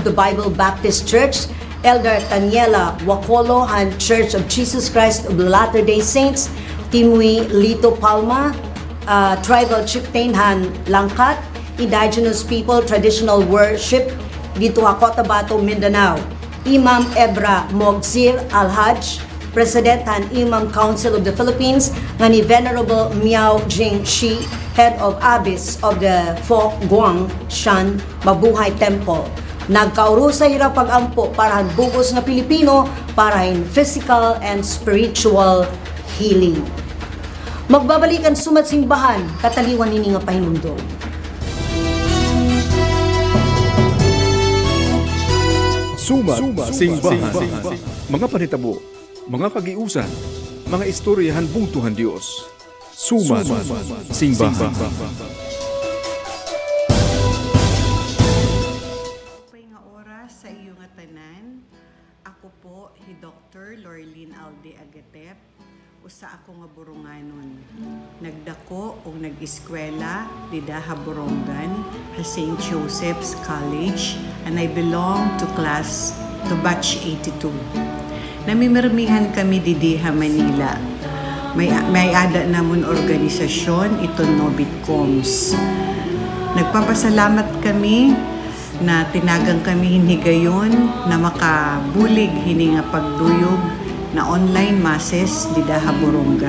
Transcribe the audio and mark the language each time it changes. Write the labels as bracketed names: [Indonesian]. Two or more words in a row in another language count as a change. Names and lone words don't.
[English] the Bible Baptist Church, Elder Taniela Wakolo, han Church of Jesus Christ of Latter-day Saints, Timui Lito Palma, Tribal Chieftain han Langkat, Indigenous People Traditional Worship [Filipino] dito sa [English] Cotabato, Mindanao, Imam Ebra Mogzir Al-Hajj, President and Imam Council of the Philippines, [Waray] nga ni [English] Venerable Miao Jing Shi, Head of Abbess of the Fo Guang Shan Mabuhay Temple. [Waray] Nagkauro sa hirap pag-ampo para han bugos nga Pilipino para [English] in physical and spiritual healing. [Waray] Magbabalikan sumat simbahan, kataliwan nini nga pahinumdum. Sumat Simbahan. Mga panitabo, mga kagiusan, mga istoryahan bungtuhan Dios. Sumat Simbahan. Pay nga oras sa iyo nga tanan. Ako po si Dr. Lorlene Alde Agatep. Usa ako nga burunganon. Nagdako o nag-eskwela dida ha Borongan sa St. [English] Joseph's College, and I belong to batch 82. [Waray] Namimirmihan kami didi ha Manila. May ada namon organisasyon ito Nobitcoms. Nagpapasalamat kami na tinagang kami hinigayon na makabulig hini nga pagduyog na [English] online masses [Waray] dida ha Borongan.